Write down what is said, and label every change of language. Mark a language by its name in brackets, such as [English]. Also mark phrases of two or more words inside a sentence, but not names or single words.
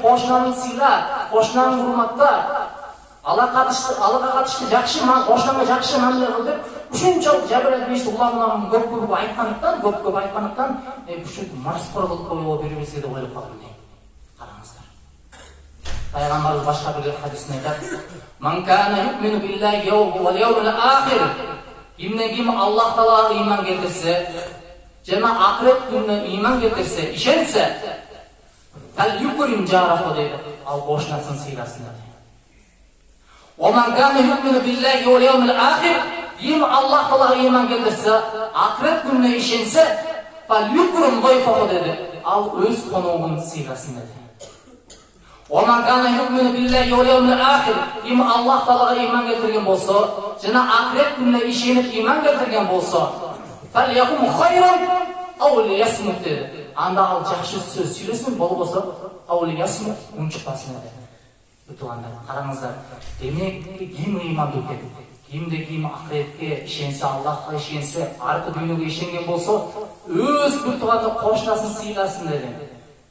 [Kyrgyz] Кошунаны сыйла, кошунаны урматта, алака катышты жакшы, кошунага жакшы мамиле кыл деп, ушунчалык Жабирайыл периште улам көп айткандыктан, ушул мараспор кылып коебу бири-бирибизге деп ойлоп калдым дейт. Караңыздар. Пайгамбарыбыз башка бир хадисинде айтат: [Arabic] "من كان يؤمن بالله واليوم الآخر", [Kyrgyz] ким Аллах Таалага ыйман келтирсе, жана акырет күнүнө ыйман келтирсе, ишенсе, [Arabic] فليكرم جاره [Kyrgyz] дейт. Ал кошунасын сыйласын дейт. [Arabic] "ومن كان يؤمن بالله واليوم الآخر", [Kyrgyz] ким Аллах Таалага ыйман келтирсе, акырет күнүнө ишенсе, [Arabic] فليكرم ضيفه [Kyrgyz] дейт. Ал өз коногун сыйласын дейт. [Arabic] "ومن كان يؤمن بالله واليوم الآخر", [Kyrgyz] ким Аллах Таалага ыйман келтирген болсо, жана акырет күнүнө ишенип ыйман келтирген болсо, [Arabic] فليقل خيرا أو ليصمت [Kyrgyz] дейт. Анда ал жакшы сөз сүйлөсүн, болбосо [Arabic] أو ليصمت [Kyrgyz] унчукпасын дейт. Туугандар, караңыздар. Демек, ким ыймандуу экен? Кимде ким акыретке ишенсе, Аллахка ишенсе, аркы дүйнөгө ишенген болсо, өз бир туугандар кошунасын сыйласын деген.